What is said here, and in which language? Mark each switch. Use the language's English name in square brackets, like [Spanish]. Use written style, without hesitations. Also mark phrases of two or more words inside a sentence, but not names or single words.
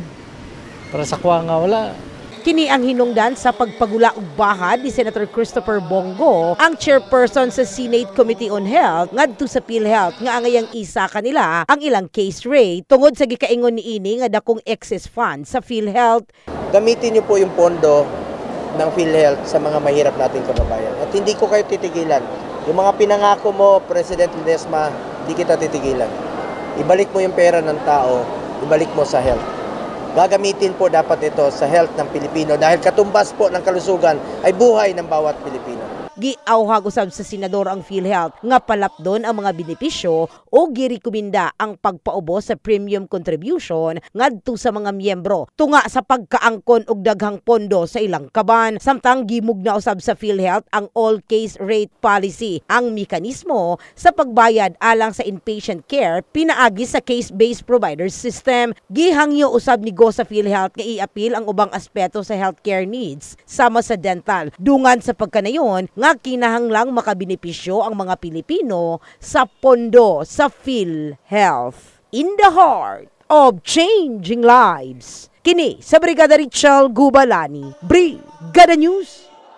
[Cebuano] Para sa kuha nga wala. Kini ang hinungdan sa pagpagula og bahad ni Senator Christopher Bongo, ang chairperson sa Senate Committee on Health ngadto sa PhilHealth nga angayang isa kanila ang ilang [English] case rate [Cebuano] tungod sa gikaingon niini nga dakong [English] excess fund [Cebuano] sa PhilHealth. [Filipino] Gamitin niyo po yung pondo ng PhilHealth sa mga mahirap nating kababayan. At hindi ko kayo titigilan. Yung mga pinangako mo, President Ledesma, hindi kita titigilan. Ibalik mo yung pera ng tao, ibalik mo sa health. Gagamitin po dapat ito sa health ng Pilipino dahil katumbas po ng kalusugan ay buhay ng bawat Pilipino. [Cebuano] Giawhag usab sa senador ang PhilHealth nga palapdon ang mga benepisyo o girekomenda ang pagpaubo sa [English] premium contribution [Cebuano] ngadto sa mga miyembro tunga sa pagkaangkon og daghang pondo sa ilang kaban. Samtang gimugna usab sa PhilHealth ang [English] all case rate policy, [Cebuano] ang mekanismo sa pagbayad alang sa [English] inpatient care [Cebuano] pinaagi sa [English] case-based provider system. [Cebuano] Gihangyo usab ni Go sa PhilHealth nga i-apil ang ubang aspeto sa [English] healthcare needs [Cebuano] sama sa dental dungan sa pagkanayon nga kinahanglang makabenepisyo ang mga Pilipino sa pondo sa PhilHealth. [English] In the heart of changing lives. [Cebuano] Kini sa Brigada Richelle Gubalani, Brigada News.